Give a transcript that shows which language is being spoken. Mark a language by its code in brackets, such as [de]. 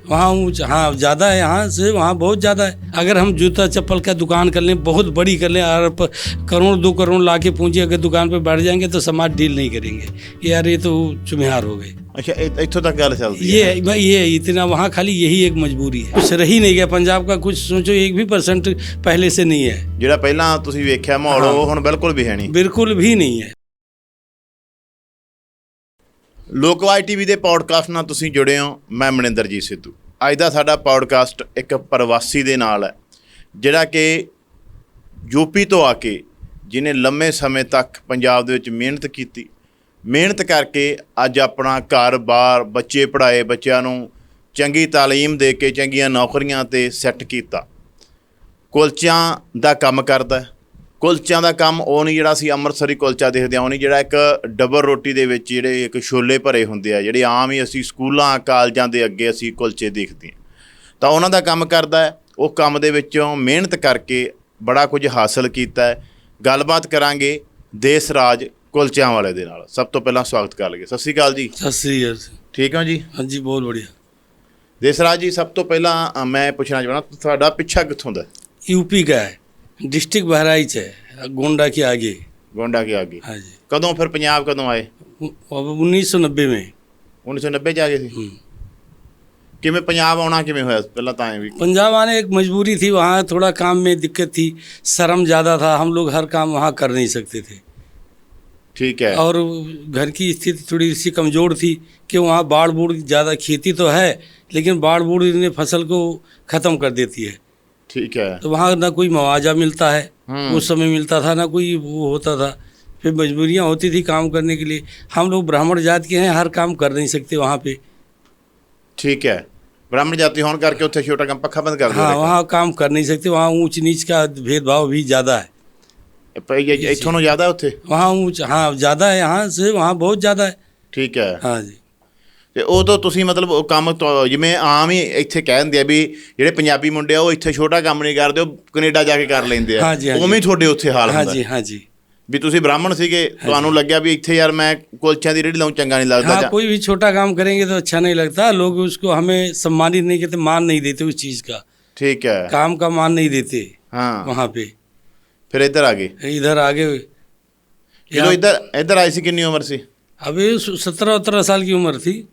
[hi] वहाँ ऊँच, हाँ ज़्यादा है, यहाँ से वहाँ बहुत ज़्यादा है। अगर हम जूता चप्पल का दुकान कर लें, बहुत बड़ी कर लें, और करोड़ 2 करोड़ ला के पूंजी अगर दुकान पे बैठ जाएंगे तो समाज डील नहीं करेंगे। यार ये तो चुम्हार हो गए। [pa] ਅੱਛਾ, ਇੱਥੋਂ ਤੱਕ ਗੱਲ ਚੱਲਦੀ ਹੈ? [hi] ये इतना, वहाँ खाली यही एक मजबूरी है, कुछ रही नहीं गया पंजाब का। कुछ सोचो 1% भी पहले से नहीं है। [pa] ਜਿਹੜਾ ਪਹਿਲਾਂ ਤੁਸੀਂ ਵੇਖਿਆ ਮਾਹੌਲ, ਉਹ ਹੁਣ ਬਿਲਕੁਲ ਵੀ ਹੈ ਨਹੀਂ। [hi] बिल्कुल भी नहीं है। [pa] ਲੋਕਵਾਈ ਟੀਵੀ ਦੇ ਪੌਡਕਾਸਟ ਨਾਲ ਤੁਸੀਂ ਜੁੜੇ ਹੋ। ਮੈਂ ਮਨਿੰਦਰਜੀਤ ਸਿੱਧੂ। ਅੱਜ ਦਾ ਸਾਡਾ ਪੌਡਕਾਸਟ ਇੱਕ ਪ੍ਰਵਾਸੀ ਦੇ ਨਾਲ ਹੈ, ਜਿਹੜਾ ਕਿ ਯੂਪੀ ਤੋਂ ਆ ਕੇ, ਜਿਹਨੇ ਲੰਮੇ ਸਮੇਂ ਤੱਕ ਪੰਜਾਬ ਦੇ ਵਿੱਚ ਮਿਹਨਤ ਕੀਤੀ, ਮਿਹਨਤ ਕਰਕੇ ਅੱਜ ਆਪਣਾ ਘਰ-ਬਾਰ, ਬੱਚੇ ਪੜ੍ਹਾਏ, ਬੱਚਿਆਂ ਨੂੰ ਚੰਗੀ ਤਾਲੀਮ ਦੇ ਕੇ ਚੰਗੀਆਂ ਨੌਕਰੀਆਂ 'ਤੇ ਸੈੱਟ ਕੀਤਾ। ਕੁਲਚਿਆਂ ਦਾ ਕੰਮ ਕਰਦਾ। ਕੁਲਚਿਆਂ ਦਾ ਕੰਮ ਉਹ ਨਹੀਂ ਜਿਹੜਾ ਅਸੀਂ ਅੰਮ੍ਰਿਤਸਰੀ ਕੁਲਚਾ ਦੇਖਦੇ ਹਾਂ, ਉਹ ਨਹੀਂ ਜਿਹੜਾ ਇੱਕ ਡਬਲ ਰੋਟੀ ਦੇ ਵਿੱਚ ਜਿਹੜੇ ਇੱਕ ਛੋਲੇ ਭਰੇ ਹੁੰਦੇ ਆ, ਜਿਹੜੇ ਆਮ ਹੀ ਅਸੀਂ ਸਕੂਲਾਂ ਕਾਲਜਾਂ ਦੇ ਅੱਗੇ ਅਸੀਂ ਕੁਲਚੇ ਦੇਖਦੇ ਹਾਂ, ਤਾਂ ਉਹਨਾਂ ਦਾ ਕੰਮ ਕਰਦਾ ਹੈ। ਉਹ ਕੰਮ ਦੇ ਵਿੱਚੋਂ ਮਿਹਨਤ ਕਰਕੇ ਬੜਾ ਕੁਝ ਹਾਸਲ ਕੀਤਾ ਹੈ। ਗੱਲਬਾਤ ਕਰਾਂਗੇ ਦੇਸ ਰਾਜ ਕੁਲਚਿਆਂ ਵਾਲੇ ਦੇ ਨਾਲ। ਸਭ ਤੋਂ ਪਹਿਲਾਂ ਸਵਾਗਤ ਕਰ ਲਈਏ। ਸਤਿ ਸ਼੍ਰੀ ਅਕਾਲ ਜੀ। [hi] सत श्री अकाल। [pa] ਠੀਕ ਹੋ ਜੀ? [hi] हाँ जी, बहुत बढ़िया। [pa] ਦੇਸ ਰਾਜ ਜੀ, ਸਭ ਤੋਂ ਪਹਿਲਾਂ ਮੈਂ ਪੁੱਛਣਾ ਚਾਹੁੰਦਾ, ਤੁਹਾਡਾ ਪਿੱਛਾ ਕਿੱਥੋਂ ਦਾ? [hi] यूपी का है, डिस्ट्रिक्ट बहराइच है, गोंडा के आगे। गोंडा के आगे? हाँ जी। [pa] कदों फिर पंजाब कदों आए? [hi] अब 1990 में। [pa] 1990 ਚ ਆ ਗਏ ਸੀ। ਕਿਵੇਂ ਪੰਜਾਬ ਆਉਣਾ ਕਿਵੇਂ ਹੋਇਆ ਪਹਿਲਾਂ ਤਾਂ ਐ ਵੀ? [hi] पंजाब आने एक मजबूरी थी, वहाँ थोड़ा काम में दिक्कत थी, शर्म ज़्यादा था, हम लोग हर काम वहाँ कर नहीं सकते थे ठीक है। और घर की स्थिति थोड़ी सी कमज़ोर थी कि वहाँ बाढ़ बूढ़ ज़्यादा, खेती तो है लेकिन बाढ़ बूढ़ ने फसल को ख़त्म कर देती है। ठीक है। तो वहाँ ना कोई मुआवजा मिलता है, उस समय मिलता था, ना कोई वो होता था, फिर मजबूरियाँ होती थी काम करने के लिए। हम लोग ब्राह्मण जात के हैं, हर काम कर नहीं सकते वहाँ पे। ठीक है। [pa] ब्राह्मण जाति होने करके उत्थे छोटा काम पक्खा बंद कर दिया। [hi] हाँ, वहाँ काम कर नहीं सकते, वहाँ ऊंच नीच का भेदभाव भी ज़्यादा है। [pa] इथों ज़्यादा है उत्थे? [hi] वहाँ ऊंच, हाँ ज़्यादा है, यहाँ से वहाँ बहुत ज़्यादा है। ठीक है। हाँ जी। [pa] ਤੇ ਉਹ ਤੋਂ ਤੁਸੀਂ ਮਤਲਬ ਉਹ ਕੰਮ ਜਿਵੇਂ ਆਮ ਹੀ ਇੱਥੇ ਕਹਿ ਦਿੰਦੇ ਆ ਵੀ ਜਿਹੜੇ ਪੰਜਾਬੀ ਮੁੰਡੇ ਆ ਉਹ ਇੱਥੇ ਛੋਟਾ ਕੰਮ ਨਹੀਂ ਕਰਦੇ, ਉਹ ਕੈਨੇਡਾ ਜਾ ਕੇ ਕਰ ਲੈਂਦੇ ਆ। ਉਵੇਂ ਹੀ ਤੁਹਾਡੇ ਉੱਥੇ ਹਾਲ ਹੁੰਦਾ? [hi] हाँ जी, हाँ जी। [pa] ਵੀ ਤੁਸੀਂ ਬ੍ਰਾਹਮਣ ਸੀਗੇ, ਤੁਹਾਨੂੰ ਲੱਗਿਆ ਵੀ ਇੱਥੇ ਯਾਰ ਮੈਂ ਕੁਲਚਿਆਂ ਦੀ ਰੇਹੜੀ ਲਾਉਂ ਚੰਗਾ ਨਹੀਂ ਲੱਗਦਾ? [hi] हाँ, कोई भी छोटा काम करेंगे तो अच्छा नहीं लगता, लोग उसको हमें सम्मानित नहीं करते, मान नहीं देते उस चीज़ का, ठीक है। काम का मान नहीं देते। हाँ। वहाँ पे फिर इधर आ गए? इधर आगे [pa] ਜਦੋਂ ਇੱਧਰ ਆਏ ਸੀ ਕਿੰਨੀ ਉਮਰ ਸੀ? [hi] अभी 17-18 साल की उम्र थी।